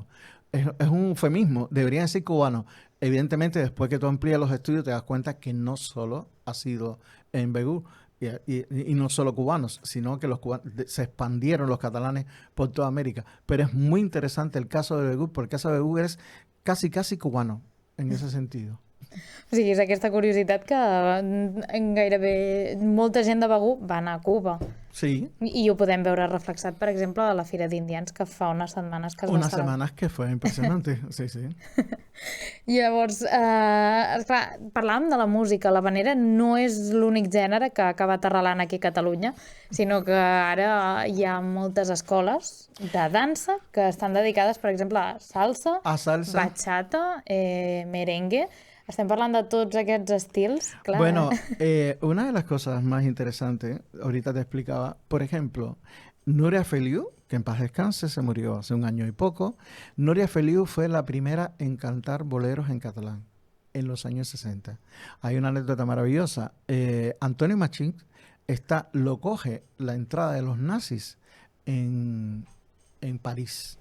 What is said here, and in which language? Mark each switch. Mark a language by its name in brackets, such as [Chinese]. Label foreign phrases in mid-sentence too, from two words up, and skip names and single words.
[Spanish] Es un eufemismo, deberían decir cubanos. Evidentemente, después que tú amplías los estudios, te das cuenta que no solo ha sido en Begur, y no solo cubanos, sino que los cubanos se expandieron los catalanes por toda América. Pero es muy interesante el caso de Begur, porque el caso de Begur es casi cubano en ese sentido. [Catalan] O sigui, és aquesta curiositat que gairebé molta gent de Begur va anar a Cuba. Sí. I ho podem veure reflexat, per exemple, a la Fira d'Indians, que fa unes setmanes que es va [Spanish] Unas [Catalan] celebrar. [Spanish] semanas que fue impresionante, sí, sí. [Catalan] Llavors, esclar, parlàvem de la música. L'havanera no és l'únic gènere que ha acabat arrelant aquí a Catalunya, sinó que ara hi ha moltes escoles de dansa que estan dedicades, per exemple, a salsa, bachata, merengue. Estem parlant de tots aquests estils, clar. [Spanish] Bueno, una de las cosas más interesantes, ahorita te explicaba, por ejemplo, Núria Feliu, que en paz descanse, se murió hace un año y poco. Núria Feliu fue la primera en cantar boleros en catalán en los años 60. Hay una anécdota maravillosa. Antonio Machín lo coge la entrada de los nazis en París.